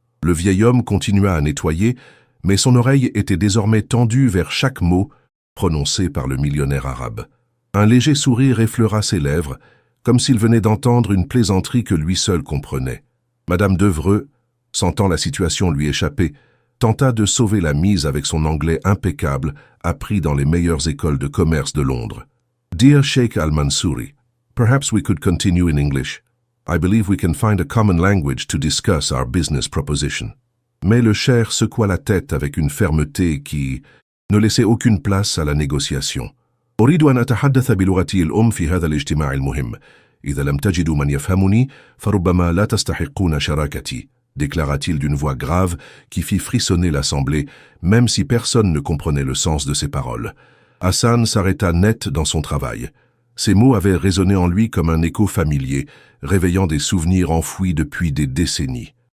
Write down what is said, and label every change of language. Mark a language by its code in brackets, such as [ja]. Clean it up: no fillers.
[fr] Le vieil homme continua à nettoyer, mais son oreille était désormais tendue vers chaque mot prononcé par le millionnaire arabe. Un léger sourire effleura ses lèvres, comme s'il venait d'entendre une plaisanterie que lui seul comprenait. Madame Devreux, sentant la situation lui échapper, tenta de sauver la mise avec son anglais impeccable, appris dans les meilleures écoles de commerce de Londres. [en] Dear Sheikh Al-Mansouri, perhaps we could continue in English. I believe we can find a common language to discuss our business proposition. [fr] Mais le Cher secoua la tête avec une fermeté qui ne laissait aucune place à la négociation. [ar] أريد أن أتحدث بلغتي الأم في هذا الاجتماع المهم. إذا لم تجدوا من يفهمني فربما لا تستحقون شراكتي, [fr] déclara-t-il d'une voix grave qui fit frissonner l'assemblée, même si personne ne comprenait le sens de ses paroles. Hassan s'arrêta net dans son travail. Ces mots avaient résonné en lui comme un écho familier, réveillant des souvenirs enfouis depuis des décennies.